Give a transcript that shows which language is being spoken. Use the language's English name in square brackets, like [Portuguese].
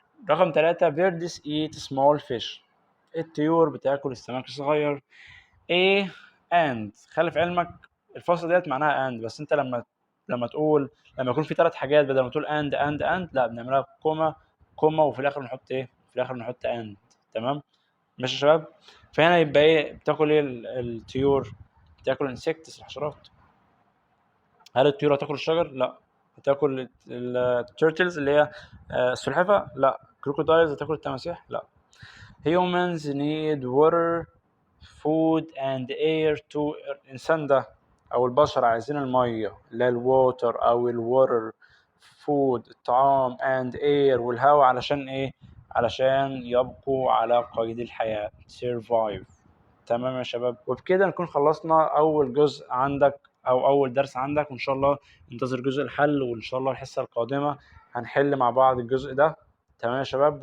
[Arabic] رقم 3 [English] birds eat small fish. [Arabic] الطيور بتاكل السمك الصغير. ايه and خلي في علمك الفاصله ديت معناها and، بس انت لما تقول لما يكون في 3 حاجات بدل ما تقول and لا بنعملها كوما وفي الاخر نحط ايه؟ في الاخر نحط and. تمام ماشي يا شباب. فهنا يبقى ايه بتاكل ايه الطيور؟ بتاكل انسكتس الحشرات. هل الطيور هتاكل الشجر؟ لا. هتاكل التيرتلز اللي هي السلحفه؟ لا. كروكودايلز هتاكل التماسيح؟ لا. [English] humans need water food and air to. [Arabic] الإنسان ده أو البشر عايزين المية اللي هي الووتر أو الووتر، [English] food [Arabic] الطعام [English] and air [Arabic] والهواء علشان إيه؟ علشان يبقوا على قيد الحياة survive. تمام يا شباب. وبكده نكون خلصنا أول جزء عندك أو أول درس عندك، وإن شاء الله انتظر جزء الحل، وإن شاء الله الحصة القادمة هنحل مع بعض الجزء ده. تمام يا شباب.